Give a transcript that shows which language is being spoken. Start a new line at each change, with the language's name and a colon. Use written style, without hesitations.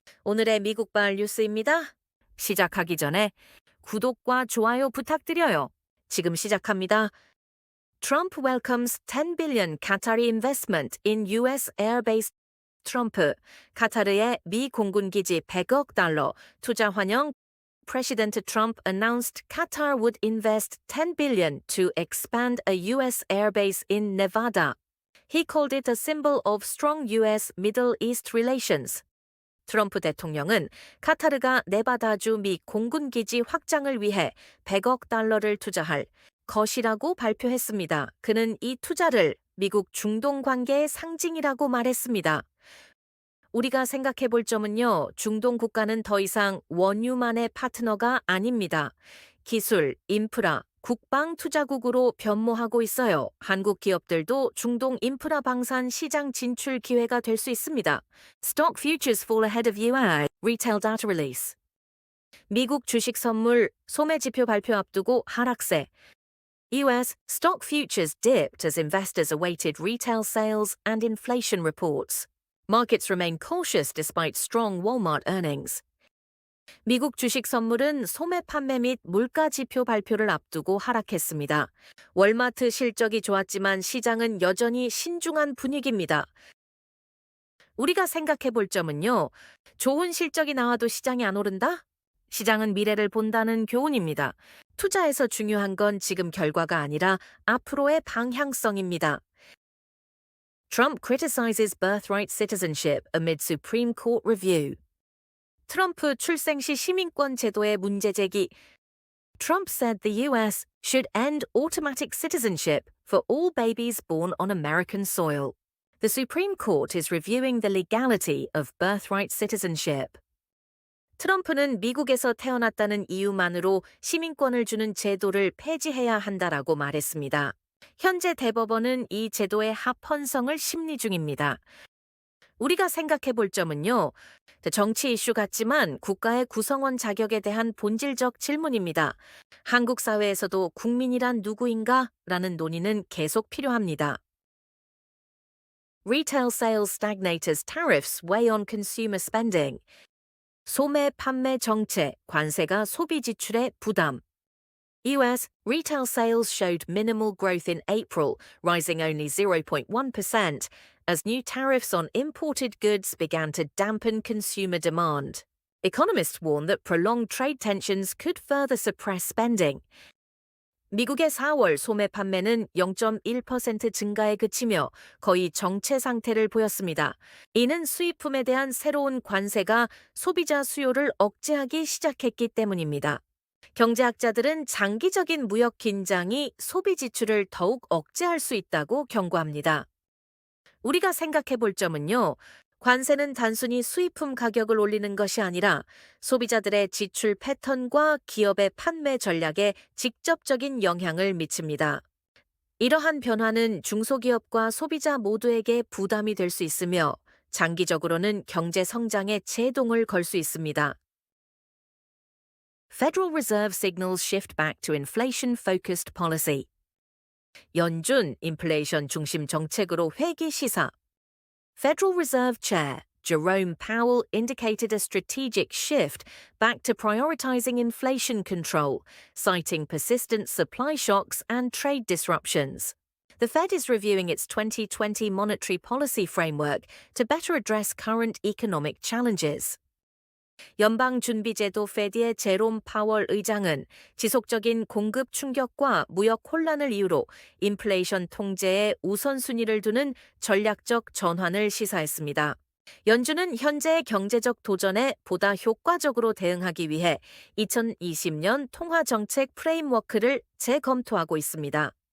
Korean: 오늘의 미국발 뉴스입니다. 시작하기 전에 구독과 좋아요 부탁드려요. 지금 시작합니다.
English: Trump welcomes 10 billion Qatari investment in US airbase.
Korean: 트럼프, 카타르의 미 공군 기지 100억 달러 투자 환영.
English: President Trump announced Qatar would invest 10 billion to expand a US airbase in Nevada. He called it a symbol of strong US-Middle East relations.
Korean: 트럼프 대통령은 카타르가 네바다주 미 공군기지 확장을 위해 100억 달러를 투자할 것이라고 발표했습니다. 그는 이 투자를 미국 중동 관계의 상징이라고 말했습니다. 우리가 생각해 볼 점은요, 중동 국가는 더 이상 원유만의 파트너가 아닙니다. 기술, 인프라, 국방 투자국으로 변모하고 있어요. 한국 기업들도 중동 인프라 방산 시장 진출 기회가 될 수 있습니다.
English: Stock futures fall ahead of US retail data release.
Korean: 미국 주식 선물 소매 지표 발표 앞두고 하락세.
English: US stock futures dipped as investors awaited retail sales and inflation reports. Markets remain cautious despite strong Walmart earnings.
Korean: 미국 주식 선물은 소매 판매 및 물가 지표 발표를 앞두고 하락했습니다. 월마트 실적이 좋았지만 시장은 여전히 신중한 분위기입니다. 우리가 생각해 볼 점은요, 좋은 실적이 나와도 시장이 안 오른다? 시장은 미래를 본다는 교훈입니다. 투자에서 중요한 건 지금 결과가 아니라 앞으로의 방향성입니다.
English: Trump criticizes birthright citizenship amid Supreme Court review.
Korean: 트럼프 출생 시 시민권 제도의 문제 제기.
English: Trump said the US should end automatic citizenship for all babies born on American soil. The Supreme Court is reviewing the legality of birthright citizenship.
Korean: 트럼프는 미국에서 태어났다는 이유만으로 시민권을 주는 제도를 폐지해야 한다라고 말했습니다. 현재 대법원은 이 제도의 합헌성을 심리 중입니다. 우리가 생각해 볼 점은요, 정치 이슈 같지만 국가의 구성원 자격에 대한 본질적 질문입니다. 한국 사회에서도 국민이란 누구인가? 라는 논의는 계속 필요합니다.
English: Retail sales stagnate as tariffs weigh on consumer spending.
Korean: 소매 판매 정체, 관세가 소비 지출에 부담.
English: US retail sales showed minimal growth in April, rising only 0.1%, as new tariffs on imported goods began to dampen consumer demand. Economists warn that prolonged trade tensions could further suppress spending.
Korean: 미국의 4월 소매 판매는 0.1% 증가에 그치며 거의 정체 상태를 보였습니다. 이는 수입품에 대한 새로운 관세가 소비자 수요를 억제하기 시작했기 때문입니다. 경제학자들은 장기적인 무역 긴장이 소비 지출을 더욱 억제할 수 있다고 경고합니다. 우리가 생각해 볼 점은요, 관세는 단순히 수입품 가격을 올리는 것이 아니라 소비자들의 지출 패턴과 기업의 판매 전략에 직접적인 영향을 미칩니다. 이러한 변화는 중소기업과 소비자 모두에게 부담이 될 수 있으며 장기적으로는 경제 성장에 제동을 걸 수 있습니다.
English: Federal Reserve signals shift back to inflation-focused policy.
Korean: 연준 인플레이션 중심 정책으로 회귀 시사.
English: Federal Reserve Chair Jerome Powell indicated a strategic shift back to prioritizing inflation control, citing persistent supply shocks and trade disruptions. The Fed is reviewing its 2020 monetary policy framework to better address current economic challenges.
Korean: 연방준비제도 페드의 제롬 파월 의장은 지속적인 공급 충격과 무역 혼란을 이유로 인플레이션 통제에 우선순위를 두는 전략적 전환을 시사했습니다. 연준은 현재의 경제적 도전에 보다 효과적으로 대응하기 위해 2020년 통화정책 프레임워크를 재검토하고 있습니다.